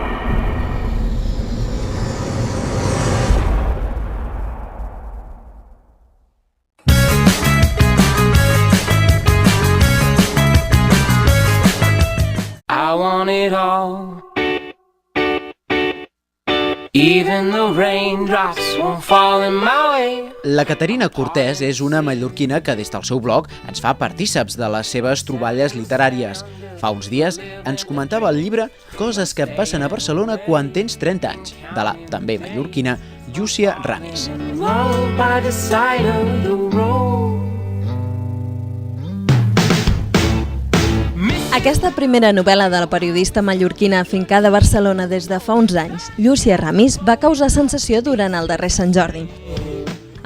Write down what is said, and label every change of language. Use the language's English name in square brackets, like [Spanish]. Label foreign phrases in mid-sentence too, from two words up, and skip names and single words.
[English] I want it all. Even the raindrops won't fall in my way. [Catalan] La Caterina Cortés és una mallorquina que des del seu blog ens fa partíceps de les seves troballes literàries. Fa uns dies ens comentava el llibre Coses que passen a Barcelona quan tens 30 anys, de la també mallorquina Llúcia Ramis. Aquesta primera novel·la de la periodista mallorquina afincada a Barcelona des de fa uns anys, Llúcia Ramis, va causar sensació durant el darrer Sant Jordi.